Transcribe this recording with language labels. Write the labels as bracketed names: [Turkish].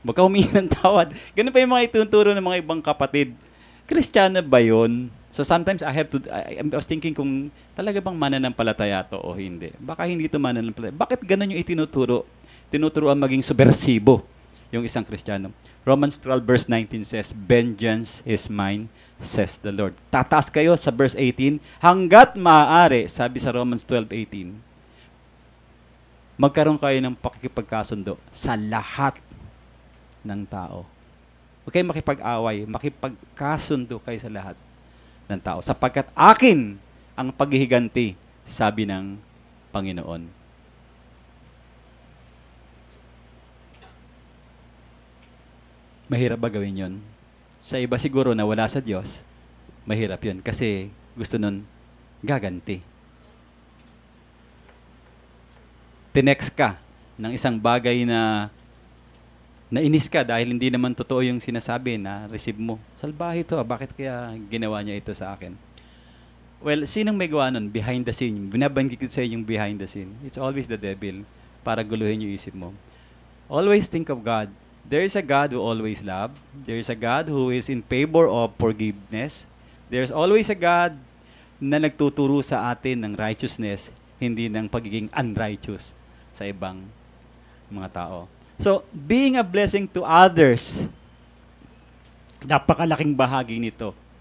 [Filipino] Huwag ka humingi ng tawad. Ganun pa yung mga ituturo ng mga ibang kapatid. Kristiyano ba yun? [English] So sometimes I was thinking [Filipino] kung talaga bang mananampalataya to o hindi. Baka hindi to mananampalataya. Bakit ganun yung itinuturo? Tinuturuan maging subversibo yung isang Kristiyano. [English] Romans 12 verse 19 says, vengeance is mine, says the Lord. [Filipino] Tataas kayo sa verse 18, hanggat maaari, sabi sa Romans 12:18, magkaroon kayo ng pakikipagkasundo sa lahat ng tao. Huwag kayong makipag-away, makipagkasundo kayo sa lahat ng tao. Sapagkat akin ang paghihiganti, sabi ng Panginoon. Mahirap ba gawin yun? Sa iba siguro na wala sa Diyos, mahirap yun kasi gusto nun gaganti. Tinext ka ng isang bagay na nainis ka dahil hindi naman totoo yung sinasabi na receive mo. Salbahe ito, bakit kaya ginawa niya ito sa akin? Well, sinong may gawa nun? [English] Behind the scene. [Filipino] Binabanggit ko sa yung [English] behind the scene. It's always the devil [Filipino] para guluhin yung isip mo. [English] Always think of God. There is a God who always love. There is a God who is in favor of forgiveness. There's always a God [Filipino] na nagtuturo sa atin ng righteousness, hindi ng pagiging unrighteous sa ibang mga tao. [English] So, being a blessing to others, [Filipino] napakalaking bahagi nito.